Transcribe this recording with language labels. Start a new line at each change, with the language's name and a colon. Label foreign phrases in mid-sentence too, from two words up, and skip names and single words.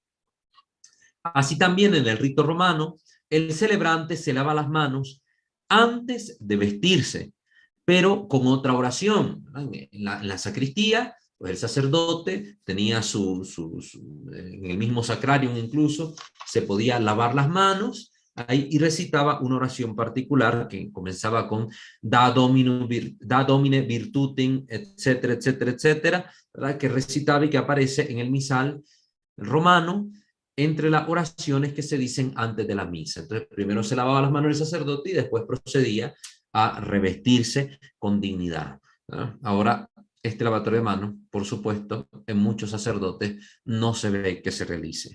Spanish: Así también en el rito romano, el celebrante se lava las manos antes de vestirse, pero con otra oración. En la sacristía, pues el sacerdote tenía en el mismo sacrarium incluso, se podía lavar las manos ahí, y recitaba una oración particular que comenzaba con
Latin: da domine virtutem,
Spanish: etcétera, etcétera, etcétera, ¿verdad? Que recitaba y que aparece en el misal romano entre las oraciones que se dicen antes de la misa. Entonces primero se lavaba las manos el sacerdote y después procedía a revestirse con dignidad. Ahora, este lavatorio de manos, por supuesto, en muchos sacerdotes no se ve que se realice.